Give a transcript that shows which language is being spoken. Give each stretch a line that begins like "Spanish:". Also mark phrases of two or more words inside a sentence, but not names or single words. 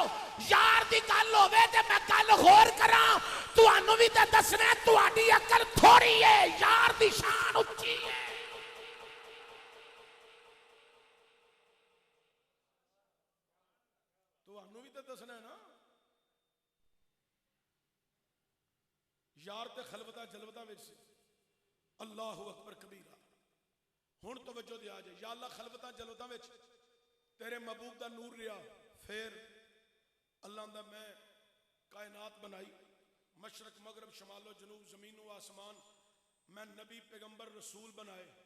Punjabi: ਯਾਰ ਦੀ ਗੱਲ ਹੋਵੇ ਤੇ ਮੈਂ ਗੱਲ ਹੋਰ ਕਰਾਂ, ਤੁਹਾਨੂੰ ਭੀ ਤੇ ਦੱਸਣਾ ਤੁਹਾਡੀ ਅਕਲ ਥੋੜ੍ਹੀ ਹੈ, ਯਾਰ ਦੀ ਸ਼ਾਨ ਉੱਚੀ ਹੈ। ਤੁਹਾਨੂੰ ਭੀ ਤੇ ਦੱਸਣਾ ਹੈ ਨਾ। ਯਾਰ ਤੇ ਖਲਵਤਾਂ ਜਲਵਤਾਂ ਵਿੱਚ
Arabic: الله أكبر كبيرا.
Punjabi: ਹੁਣ ਤਵੱਜੋ ਦੇ ਆ ਜਾਏ।
Arabic: يا الله
Punjabi: ਖਲਵਤਾਂ ਜਲਵਤਾਂ ਵਿੱਚ ਤੇਰੇ ਮਹਿਬੂਬ ਦਾ ਨੂਰ ਰਿਹਾ, ਫਿਰ ਅੱਲਾਹ ਦਾ ਮੈਂ ਕਾਇਨਾਤ ਬਣਾਈ, ਮਸ਼ਰਿਕ ਮਗ਼ਰਿਬ ਸ਼ੁਮਾਲੋ ਜਨੂਬ ਜ਼ਮੀਨ ਵ ਆਸਮਾਨ, ਮੈਂ ਨਬੀ ਪੈਗ਼ੰਬਰ ਰਸੂਲ ਬਣਾਏ।